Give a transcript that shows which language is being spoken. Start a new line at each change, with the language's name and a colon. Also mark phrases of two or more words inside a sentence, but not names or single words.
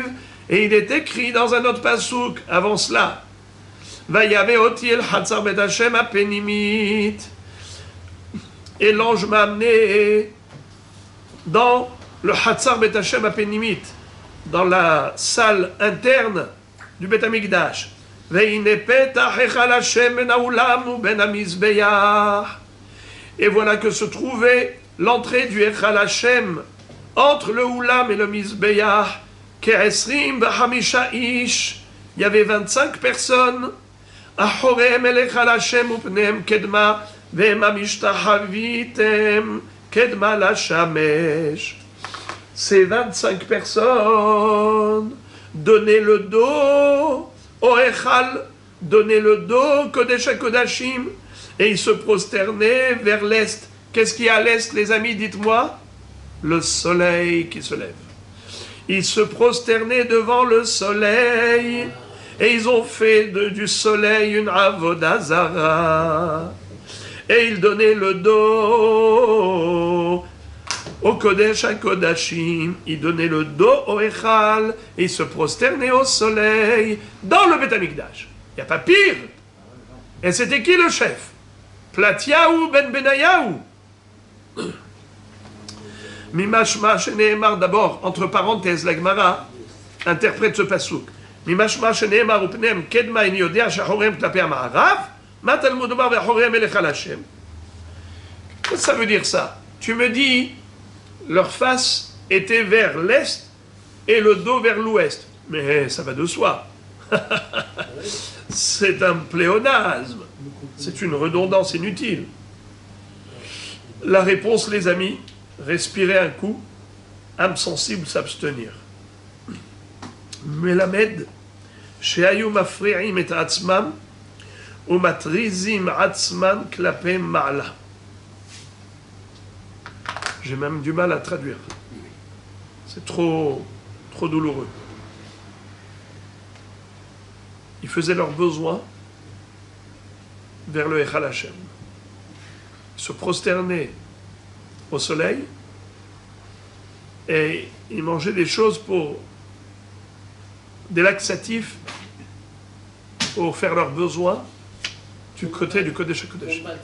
French: Et il est écrit dans un autre pasouk, avant cela,
Hebrew: ויבא אתי אל חצר בית השם הפנימית.
French: Et l'ange m'a amené dans le
Hebrew: חצר בית השם הפנימית,
French: dans la salle interne du Bet Amikdash.
Hebrew: והנה פתח היכל השם בין האולם ובין המזבח.
French: Et voilà que se trouvait l'entrée du
Hebrew: היכל השם
French: entre le Oulam et le Mizbeach.
Hebrew: כעשרים וחמשה איש.
French: Il y avait 25 personnes.
Hebrew: אחוריהם אל היכל השם ופניהם קדמה והמה משתחויתם קדמה לשמש.
French: Ces 25 personnes donnaient le dos au Echal, donnaient le dos
Hebrew: קודש הקודשים,
French: et ils se prosternaient vers l'est. Qu'est-ce qu'il y a à l'est, les amis, dites-moi? Le soleil qui se lève. Ils se prosternaient devant le soleil, et ils ont fait du soleil une
Hebrew: עבודה זרה.
French: Et ils donnaient le dos au
Hebrew: קודש הקודשים,
French: ils donnaient le dos au Echal, et ils se prosternaient au soleil dans le Beth Amikdash. Il n'y a pas pire. Et c'était qui le chef? Platiahu ben Benayahu.
Hebrew: ממשמע שנאמר,
French: d'abord, entre parenthèses, la Gemara interprète ce pasouk.
Hebrew: ממשמע שנאמר ופניהם קדמה אין יודע שאחוריהם כלפי המערב, מה תלמוד אומר ואחוריהם אל היכל השם.
French: Qu'est-ce que ça veut dire ça? Tu me dis, leur face était vers l'est et le dos vers l'ouest. Mais ça va de soi. C'est un pléonasme. C'est une redondance inutile. La réponse, les amis, respirer un coup, âme sensible s'abstenir.
Hebrew: מלמד, שהיו מפריעים את עצמם, ומתריזים עצמם כלפי מעלה.
French: J'ai même du mal à traduire. C'est trop douloureux. Ils faisaient leurs besoins vers le
Hebrew: היכל השם.
French: Ils se prosternaient au soleil et ils mangeaient des choses des laxatifs pour faire leurs besoins du côté du
Hebrew: קודש הקודשים.